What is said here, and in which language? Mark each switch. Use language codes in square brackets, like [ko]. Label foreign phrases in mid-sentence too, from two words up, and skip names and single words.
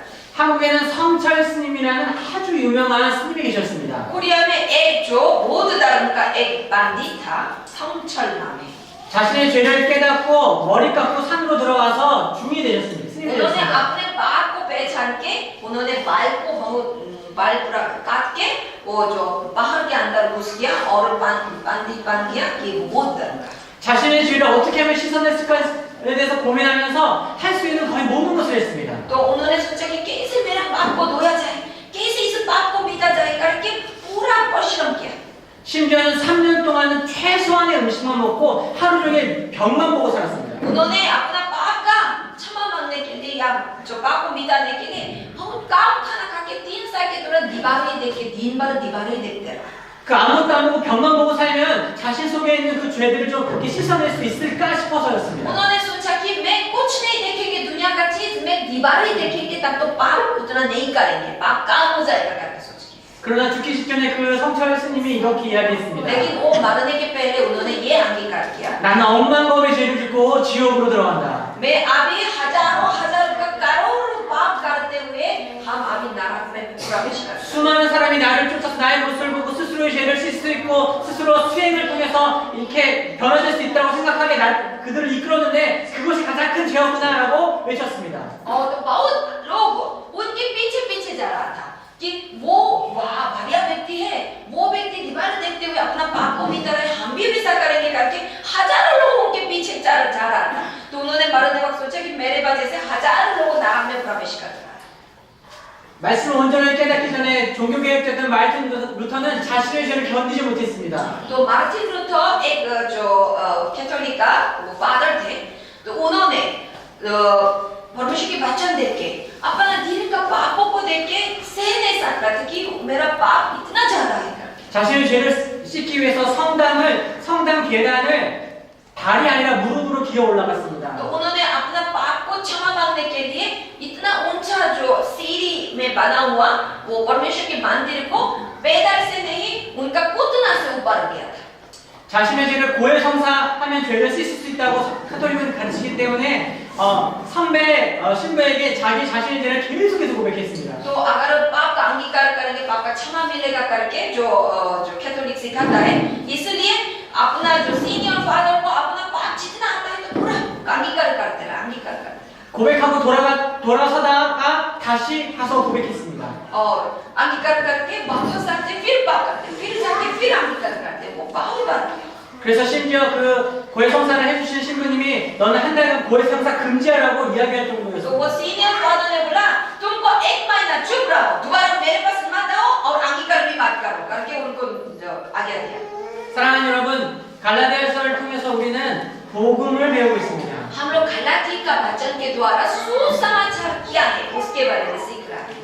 [ko] 한국에는 성철 스님이라는 아주 유명한 스님이 계셨습니다. [hi] कोरिया में एक जो बौद्ध धर्म का एक पंडित था 성철 नाम है [ko] 자신의 죄를 깨닫고 머리 깎고 산으로 들어가서 중이 되셨습니다. 스님이 [hi] उन्होंने [ko] 되셨습니다. [hi] अपने बाप को पहचान के उन्होंने बाल को बहुत बाल पूरा काट के वो जो बाहर के अंदर घुस गया और पंडित बन गया कि बौद्ध धर्म का [ko] 자신의 죄를 어떻게 하면 씻어냈을까에 대해서 고민하면서 할 수 있는 거의 모든 것을 했습니다. [hi] तो उन्होंने सोचा कि कैसे मेरा पाप को धोया जाए कैसे इस पाप को मिटा जाए करके पूरा परिश्रम किया [ko] 심지어는 3년 동안은 최소한의 음식만 먹고 하루 종일 벽만 보고 살았습니다. [hi] उन्होंने अपना पाप का क्षमा मांगने के लिए या जो पाप को मिटाने के लिए बहुत कम खाना खा के 3 साल के दौरान दीवारें देख के दिन भर दीवारें देखते रहा [ko] 그 아무것도 안 먹고 벽만 보고 살면 자신 속에 있는 그 죄들을 좀 그렇게 씻어낼 수 있을까 싶어서였습니다. [hi] उन्होंने सोचा कि मैं कुछ नहीं देखेंगे दुनिया का चीज मैं दीवारें देखेंगे तब तो पाप उतना नहीं करेंगे पाप काम हो जाएगा करके सोच के [ko] 그러나 죽기 직전에 그 성철 스님이 이렇게 이야기했습니다. [hi] लेकिन वो मरने के पहले उन्होंने ये अंगीकार किया [ko] 나는 억만 법의 죄를 짓고 지옥으로 들어간다. [hi] मैं अभी हजारों हजार का करोड़ों पाप करते हुए हम अभी नरक में प्रवेश कर [ko] 수많은 사람이 나를 쫓아서 나의 모습을 보고 스스로의 죄를 씻을 수 있고 스스로 수행을 통해서 이렇게 변화될 수 있다고 생각하게 그들을 이끌었는데 그것이 가장 큰 죄였구나라고 외쳤습니다. [hi] और तो बहुत लोग उनके पीछे पीछे जा रहा था कि वो वाह बढ़िया व्यक्ति है वो व्यक्ति दीवार देखते हुए अपना पाप को मिटा रहे हम भी ऐसा करेंगे करके हजारों लोगों के पीछे जा रहा था तो उन्होंने मरने वक्त सोचा कि मेरे वजह से हजारों लोग नरक में प्रवेश कर रहा है [ko] 말씀을 온전히 깨닫기 전에 종교개혁자였던 마르틴 루터는 자신의 죄를 견디지 못했습니다. [hi] तो मार्टिन लूथर एक जो कैथोलिक का वो फादर थे तो उन्होंने परमेश्वर की वचन देख के अपना दिल का पापों को देख के सह नहीं सकता था कि मेरा पाप इतना ज्यादा है [ko] 자신의 죄를 씻기 위해서 성당 계단을 발이 아니라 무릎으로 기어 올라갔습니다. [hi] तो उन्होंने अपना पाप को क्षमा मांगने के लिए इतना ऊंचा जो सीढ़ी में बना हुआ वो परमेश्वर के मंदिर को पैदल से नहीं उनका घुटना से ऊपर गया था [ko] 자신의 죄를 고해성사하면 죄를 씻을 수 있다고 카톨릭은 가르치기 때문에 선배 신부에게 자기 자신에 대해 계속해서 고백했습니다. [hi] तो अगर पाप का अंगीकार करेंगे पाप का क्षमा मिलेगा करके जो कैथोलिक सिखाता है, इसलिए अपना जो [en] senior Father [hi] को अपना पाप जितना आता है तो पूरा अंगीकार करते रहे, अंगीकार करते रहे। [ko] 고백하고 돌아서다가 다시 가서 고백했습니다. [hi] और अंगीकार करके वापस आते फिर पाप करते, फिर जाके फिर अंगीकार करते, वो बहुत बार किया। [ko] 그래서 심지어 그 고해성사를 해주신 신부님이 너는 한 달간 고해성사 금지하라고 이야기할 [hi] तो [ko] 정도였어요. [hi] वो [en] senior Father [hi] ने बोला तुमको 1 महीना चुप रहो, दोबारा मेरे पास मत आओ और अंगीकार भी मत करो करके उनको आज्ञा दिया। [ko] 사랑하는 여러분, 갈라디아서를 통해서 우리는 복음을 배우고 있습니다. [hi] हम लोग गलाती का वचन के द्वारा सुसमाचार क्या है उसके बारे में सीख रहे हैं।